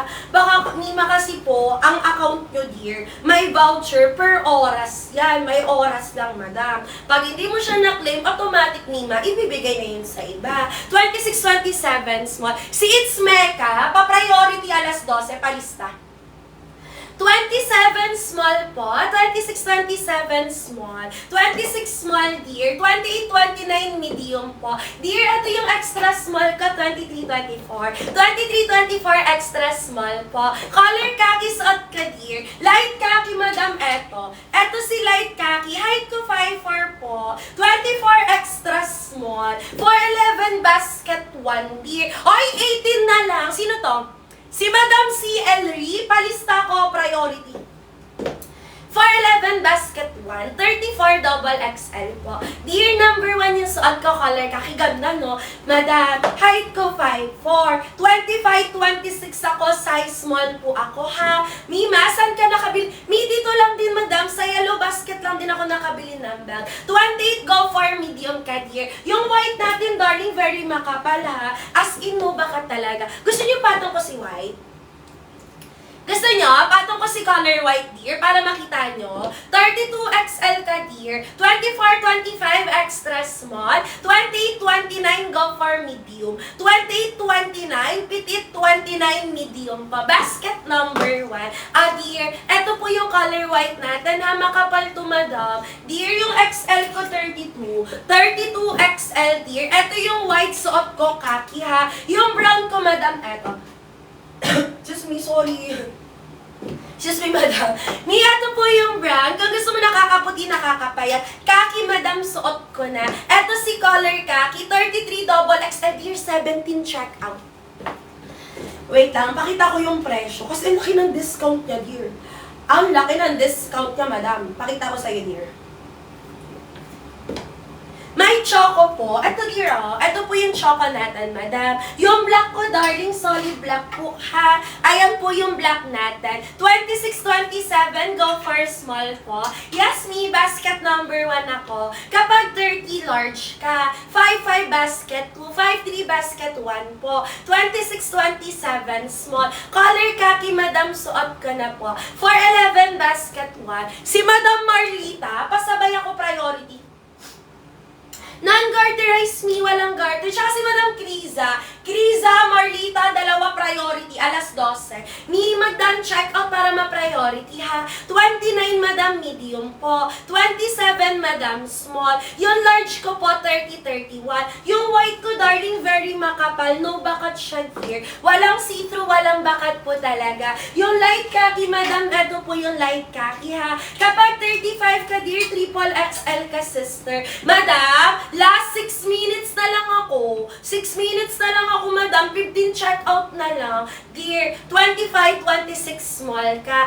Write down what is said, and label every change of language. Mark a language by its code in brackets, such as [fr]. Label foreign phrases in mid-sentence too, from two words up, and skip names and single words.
[tl] Baka, Mima, kasi po, ang account nyo, dear, may voucher per oras yan. May oras lang, madam. Pag hindi mo siya na-claim, automatic, Mima, ibibigay na yun sa iba. 26, 27, small. Si It's Mecca, pa-priority alas 12, palista. 27 small po, 26, 27 small, 26 small dear, 28, 29 medium po. Dear, ito yung [en] extra small [tl] ko, 23, 24. 23, 24 [en] extra small [tl] po. [en] Color khaki [tl] suot ka dear. [en] Light khaki madam, eto. [tl] Eto si [en] light khaki, [tl] height ko 5'4 po. 24 [en] extra small, [tl] 411 basket 1 dear. Oy, 18 na lang. Sino to? Si Madam C. Elry, palista ko, priority. 411 basket 1, 34 [en] double XL [tl] po. Dear number 1 yung suot ko, [en] color khaki, [tl] ganda no? Madam, height ko 5'4", 25, 26 ako, size small po ako ha. Mima, saan ka nakabili? Dito lang din madam, sa yellow basket lang din ako nakabili ng bag. 28, [en] go for medium [tl] ka dear. Yung white natin, darling, very makapal ha. As in mo ba ka talaga? Gusto niyo patong ko si white? Gusto nyo? Patong ko si [en] color white, [tl] dear, para makita nyo. 32 XL ka, dear. 24, 25 [en] extra small. [tl] 28, 29 [en] go for medium. [tl] 28, 29 petit, 29 medium pa. [en] Basket number 1. [tl] Dear, eto po po yung [en] color white [tl] natin ha, makapal to madam. Dear, yung XL ko 32, 32 XL dear. Ito yung white suot ko, kaki ha. Yung brown ko madam, eto. [en] Excuse me, sorry. Excuse me, madam. Mia, [tl] ito po yung brand. Kung gusto mo nakakaputi, nakakapayat, kaki, madam, suot ko na. Ito si [en] color kaki, [tl] 33 [en] double XL, [tl] dear, 17 checkout. Wait lang, pakita ko yung presyo. Kasi ang laki ng discount niya, dear. Ang laki ng discount niya, madam. Pakita ko sa'yo, dear. May choco po. Ito, dear, oh. Ito po yung choco natin, madam. Yung black ko, darling, [en] solid black [tl] po, ha. Ayan po yung black natin. 26-27, [en] go for small [tl] po. [en] Yes, me, basket number 1 ako. [tl] Kapag 30 large ka, 5-5 basket 2, 5-3 basket 1 po. 26-27, small. [en] Color kaki, [tl] madam, suot ko na po. 4-11 basket 1. Si Madam Marlita, pasabay ako priority. Non-garterized me, walang garter. Tsaka si Madam Criza, Marlita, dalawa priority, alas 12. Me, magdan check out para ma-priority ha. 29, Madam, medium po. 27, Madam, small. Yung large ko po, 30-31. Yung white ko, darling, very makapal. No bakat siya, dear. Walang see-through, walang bakat po talaga. Yung [en] light khaki, [tl] Madam, eto po yung [en] light khaki [tl] ha. Kapag 35 ka, dear, [en] triple XL [tl] ka, sister. Madam, [en] last 6 minutes [tl] na lang ako. 6 minutes na lang ako, madam. 15 checkout na lang. Dear, 25-26 small ka.